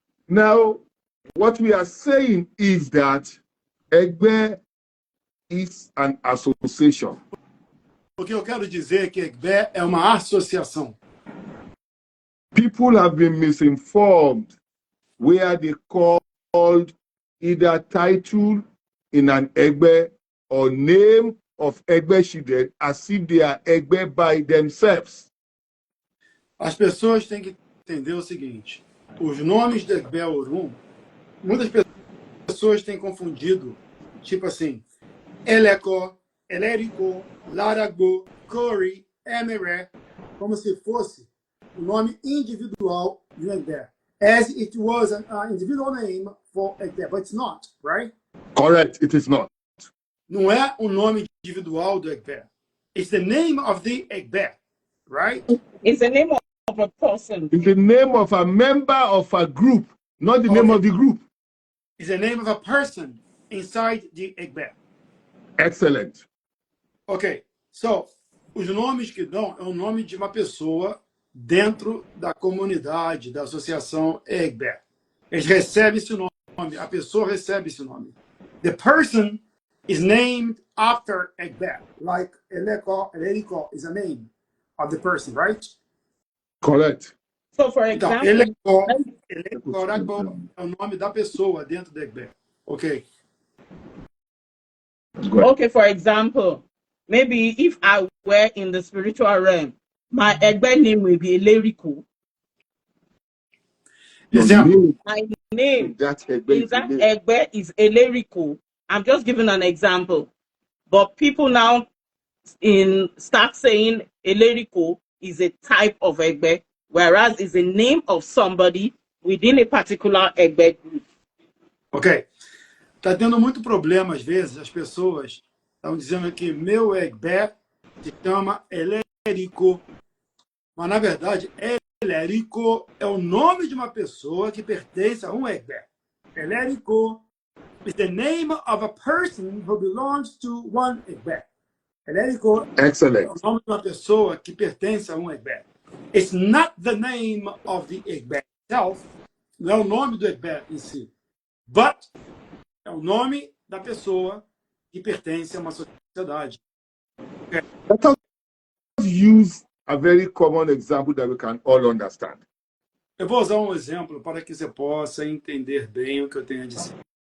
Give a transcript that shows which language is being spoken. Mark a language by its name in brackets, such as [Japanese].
[English] Now, what we are saying is that Egbe is an association. [Portuguese] O que eu quero dizer é que Egbe é uma associação. [English] People have been misinformed where they called either title in an Egbe or name of Egbe children as if they are Egbe by themselves. [Portuguese] As pessoas têm que entender o seguinte: os nomes de Egbe Orum, muitas pessoas têm confundido, tipo assim, Elecó, Elerico, Laragbo, Kori, Emeré, como se fosse o nome individual de Egbe, [English] as it was an individual name for Egbe, but it's not, right? Correct, it is not. [Portuguese] Não é o nome individual do Egbe. [English] It's the name of the Egbe, right? It's the name of a person. It's the name of a member of a group, not the name of the group. It's the name of a person inside the Egbe. Excellent. [Portuguese] Ok, so, os nomes que dão é o nome de uma pessoa dentro da comunidade, da associação Egbe. Eles recebem esse nome, a pessoa recebe esse nome. [English] The person is named after Egbe, like Eleko is a name of the person, right? Correct. So, for [Portuguese] Então, [English] example, [Portuguese] eleitor é o nome da pessoa dentro do Egbe. [English] Ok. okay, for example, maybe if I were in the spiritual realm, my Egbe name will be Eleriku. [Portuguese] Exemplo. [English] My name That in that Egbe is Eleriku. I'm just giving an example. But people now start saying Eleriku is a type of Egbe, whereas it's a name of somebody within a particular Egbe group. Ok. [Portuguese] Está tendo muito problema, às vezes, as pessoas estão dizendo que meu Egbe se chama Elerico. Mas, na verdade, Elerico é o nome de uma pessoa que pertence a um Egbe. [English] Elerico is the name of a person who belongs to one Egbe. [Portuguese] Elerico [English] Excellent. [Portuguese] é o nome de uma pessoa que pertence a um Egbe. [English] It's not the name of the Egbe itself, [Portuguese] não é o nome do Egbe em si, but é o nome da pessoa que pertence a uma sociedade. [English] Okay. Let us use a very common example that we can all understand. [Portuguese] Eu vou usar um exemplo para que você possa entender bem o que eu tenho a dizer.